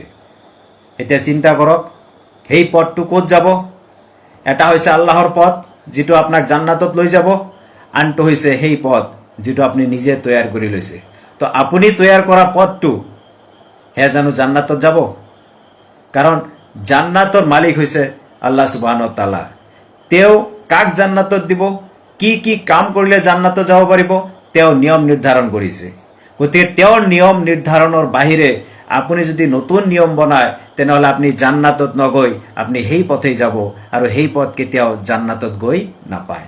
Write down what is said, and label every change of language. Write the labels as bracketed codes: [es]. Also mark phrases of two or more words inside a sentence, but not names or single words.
[as] এতিয়া চিন্তা কৰক, সেই পথটো ক'ত যাব? এটা হৈছে আল্লাহৰ পথ, যিটো আপোনাক জান্নাতত লৈ যাব, আনটো হৈছে সেই পথ যিটো আপুনি নিজে তৈয়াৰ কৰি লৈছে। তো আপুনি তৈয়াৰ কৰা পথটো সেয়া জানো জান্নাতত যাব? কাৰণ জান্নাতৰ মালিক হৈছে [ar] الله سبحانه وتعالى. [as] তেওঁ কাক জান্নাতত দিব, কি কি কাম কৰিলে জান্নাতত যাব পাৰিব, তেওঁ নিয়ম নিৰ্ধাৰণ কৰিছে। গতিকে তেওঁৰ নিয়ম নিৰ্ধাৰণৰ বাহিৰে আপুনি যদি নতুন নিয়ম বনায়, তেনেহ'লে আপুনি জান্নাতত নগৈ আপুনি সেই পথেই যাব, আৰু সেই পথ কেতিয়াও জান্নাতত গৈ নাপায়।